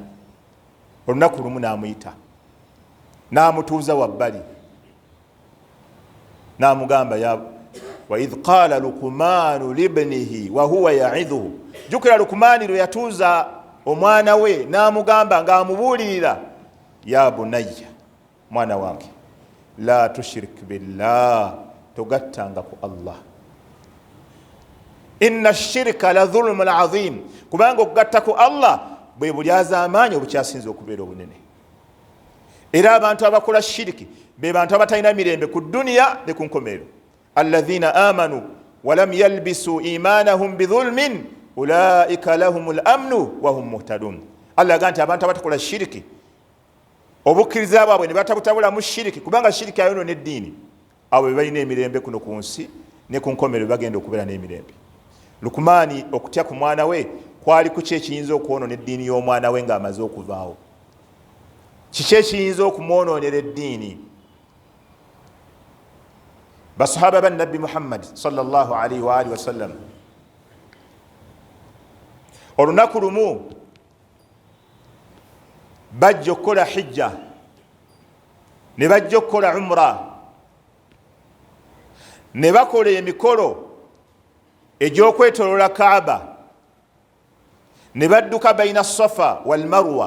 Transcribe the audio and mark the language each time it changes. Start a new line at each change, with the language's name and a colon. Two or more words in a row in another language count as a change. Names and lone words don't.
Ganda: Olunaku lumu n'amuyita n'amutuuza wabbali n'amugamba
Arabic: وإذ قال لقمان لابنه وهو يعظه.
Ganda: Jukira Luqmani lwe yatuuza omwana we n'amugamba ng'amubuulirira,
Arabic: يا بني,
Ganda: mwana wange,
Arabic: لا تشرك بالله,
Ganda: togattanga ku Allah,
Arabic: إن الشرك لظلم عظيم,
Ganda: kubanga okugatta ku Allah bwe bulyaza amaanyi obukyasinza okubeera obunene. Era abantu abakola shiriki be bantu abatalina mirembe ku duniya ne ku nkomerero.
Arabic: الذين آمنوا ولم يلبسوا إيمانهم بظلم أولئك لهم الأمن وهم مهتدون.
Ganda: Allah agamba nti abantu abatakola shiriki obukkiriza bwabwe ne batabutabula mu shiriki, kubanga shiriki ayonoona eddiini, abo be balina emirembe kuno ku nsi ne ku nkomerero bagenda okubeera n'emirembe. Luqmani okutya ku mwana we kwali ku kyekiyinza okwonoona eddiini y'omwana we ng'amaze okuvaawo. Kiki ekiyinza okumwonoonera eddiini? Basahaba ba Nabbi Muhammad
Arabic: صلى الله عليه وآله وسلم
Ganda: olunaku lumu bajja okukola hijja ne bajja okukola umra ne bakola emikolo egy'okwetoloola Kaaba ne badduka
Arabic: بين الصفا والمروة.